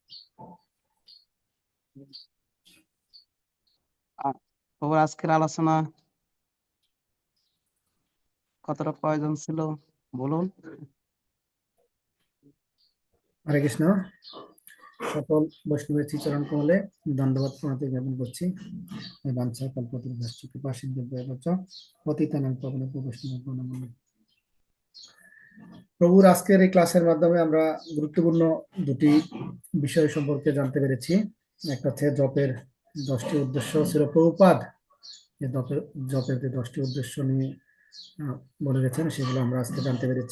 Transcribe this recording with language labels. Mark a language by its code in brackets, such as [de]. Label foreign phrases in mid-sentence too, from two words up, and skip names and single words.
[bn] প্রভুর আজকের আলোচনা কতটা প্রয়োজন ছিল বলুন। হরে কৃষ্ণ। সকল বৈষ্ণবের শ্রীচরণ কমলে দণ্ডবত প্রণতি জ্ঞাপন করছি। [sa] বাঞ্ছা কল্পতরুভ্যশ্চ কৃপা সিন্ধুভ্যেব চ পতিতানাং পাবনেভ্যো বৈষ্ণবেভ্যো নমো নমঃ। [bn] প্রভুর আজকের এই ক্লাসের মাধ্যমে আমরা গুরুত্বপূর্ণ দুটি বিষয় সম্পর্কে জানতে পেরেছি। একটা হচ্ছে জপের 10টি উদ্দেশ্য ছিল প্রভুপাদ, যে জপের যে 10টি উদ্দেশ্য নিয়ে বলে গেছেন, সেগুলো আমরা আজকে জানতে পেরেছি।